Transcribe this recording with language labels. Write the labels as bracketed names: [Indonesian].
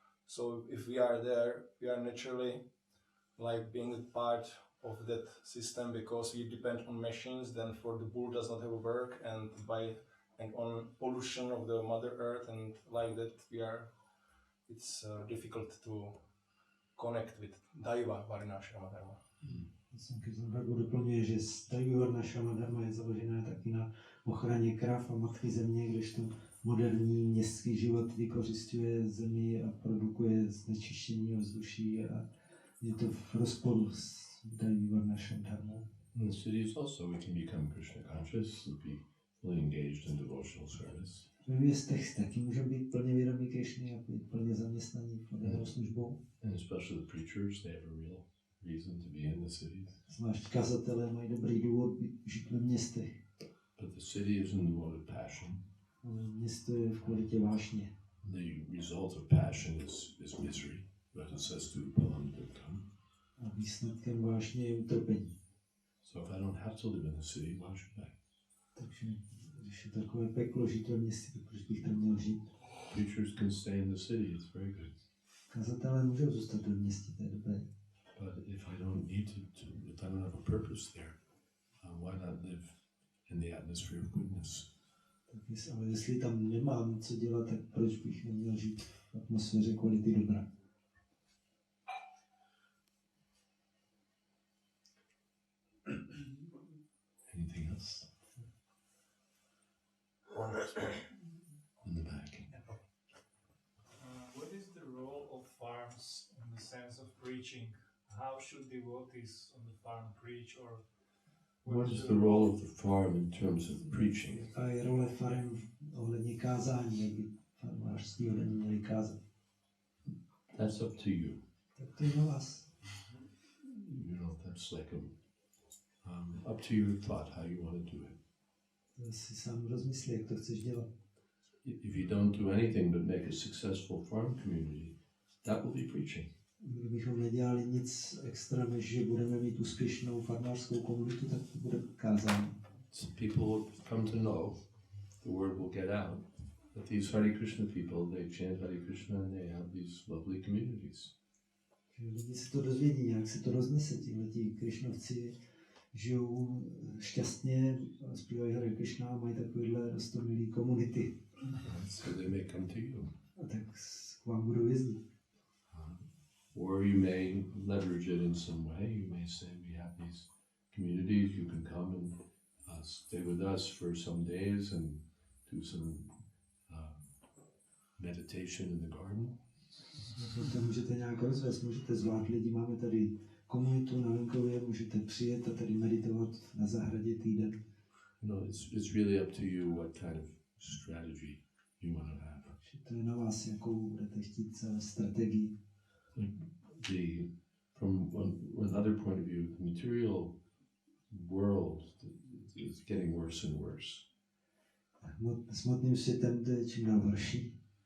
[English] So if we are there, we are naturally like being a part of that system because we depend on machines. Then for the bull does not have a work, and on pollution of the mother earth, and like that we are. It's difficult to connect with Daiva Varnashrama Dharma. [Czech] Sankhya doplňuje, že Daiva Varnashrama Dharma je založená taky na ochraně krav a matky země, kdežto moderní městský život vykořisťuje zemi a produkuje znečištění ovzduší a je to v rozporu s Daiva Varnashrama Dharma. [English] In the cities also we can become Krishna conscious and be fully engaged in devotional service. [Czech] Ve městech taky můžou být plně vědomí Krišny a být plně zaměstnaní v službou. [English] And especially the preachers, they have a real reason to be in the cities. [Czech] Zvlášť kazatelé mají dobrý důvod žít ve městech. [English] But the city is in the mode of passion. [Czech] Město je v kvalitě vášně. [English] The result of passion is misery. But it says to Palam Dukam. [Czech] A výsledkem vášně je utrpení. [English] So if I don't have to live in the city, why should I? [Czech] Takže když je takové peklo žít ve městě, tak proč bych tam měl žít? [English] Preachers can stay in the city, it's very good. [Czech] Kazatelé můžou zůstat ve městě, to je dobré. [English] But if I don't need if I don't have a purpose there, why not live in the atmosphere of goodness? [Czech] Ale jestli tam nemám co dělat, tak proč bych neměl žít v atmosféře kvality dobra? [English] in the back. What is the role of farms in the sense of preaching? How should devotees on the farm preach, or What is the role of the farm in terms of preaching? [Czech] A je role farem ohledně kázání, jak by farmářství ohledně měli kázat. [English] That's up to you. [Czech] Tak to je na vás. [English] You know, that's like up to your thought how you want to do it. [Czech] To si sám rozmyslí, jak to chceš dělat. [English] If you don't do anything but make a successful farm community, that will be preaching. [Czech] Kdybychom nedělali nic extra, než že budeme mít úspěšnou farmářskou komunitu, tak to bude kázání. [English] So people will come to know, the word will get out, that these Hare Krishna people, they chant Hare Krishna and they have these lovely communities. [Czech] Lidi se to dozvědí, nějak se to roznese, tihleti Krišnovci žijou šťastně, zpívají Hare Krishna a mají takovýhle roztomilý komunity. [English] So they may come to you. [Czech] A tak k vám budou jezdit. [English] Or you may leverage it in some way. You may say, we have these communities, you can come and stay with us for some days and do some meditation in the garden. [Czech] To můžete nějak rozvést, můžete zvát lidi, máme tady komunitu na venkově, můžete přijet a tady meditovat na zahradě týden. [English] No, it's really up to you what kind of strategy you want to have. [Czech] To je na vás, jakou budete chtít strategii. [English] From another point of view, the material world is getting worse and worse. [Czech] Smutným světem to je čím dál horší.